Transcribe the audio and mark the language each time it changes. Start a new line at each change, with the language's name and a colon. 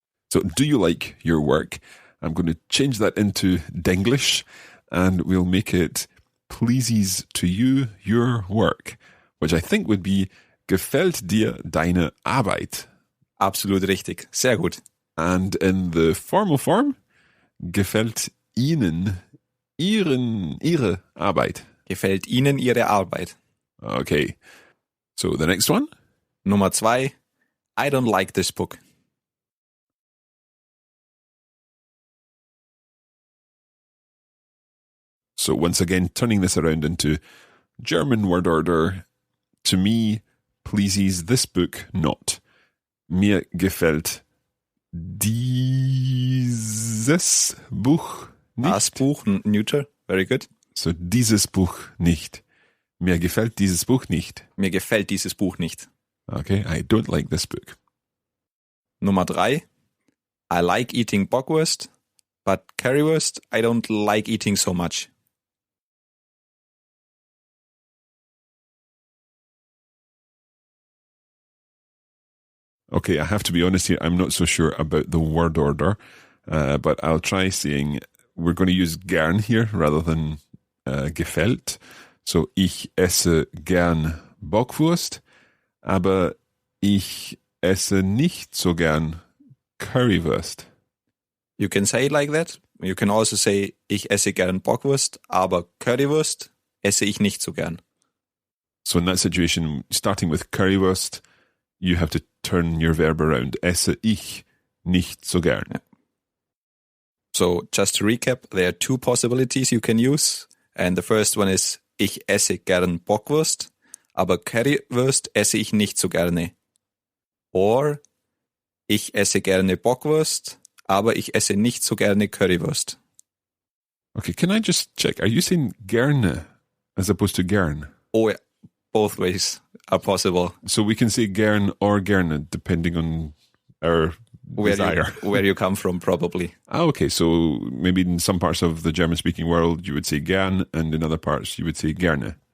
English: So, do you like your work? I'm going to change that into Denglish, and we'll make it pleases to you your work, which I think would be
German: gefällt dir deine Arbeit? Absolut richtig. Sehr gut.
English: And in the formal form,
German: gefällt Ihnen Ihre Arbeit? Gefällt Ihnen Ihre Arbeit?
English: Okay. So the next one?
German: Nummer 2.
English: I don't like this book. So once again, turning this around into German word order, to me, pleases this book not.
German: Mir gefällt dieses Buch nicht. Das Buch,
English: neuter, very good.
German: So dieses Buch nicht. Mir gefällt dieses Buch nicht. Mir gefällt dieses Buch nicht.
English: Okay, I don't like this book.
German: Nummer 3.
English: I like eating Bockwurst, but Currywurst I don't like eating so much. Okay, I have to be honest here, I'm not so sure about the word order, but I'll try saying, we're going to use gern here rather than gefällt.
German: So, ich esse gern Bockwurst, aber ich esse nicht so gern Currywurst.
English: You can say it like that. You can also say,
German: ich esse gern Bockwurst, aber Currywurst esse ich nicht so gern.
English: So in that situation, starting with Currywurst, you have to turn your verb around.
German: Esse ich nicht so gern.
English: Yeah. So just to recap, there are 2 possibilities you can use. And the first one is,
German: ich esse gern Bockwurst, aber Currywurst esse ich nicht so gerne. Or, ich esse gerne Bockwurst, aber ich esse nicht so gerne Currywurst.
English: Okay, can I just check? Are you saying gerne as opposed to gern? Oh, yeah. Both ways are possible. So we can say gern or gerne depending on our desire. Where you come from, probably. Okay, so maybe in some parts of the German-speaking world you would say gern, and in other parts you would say gerne.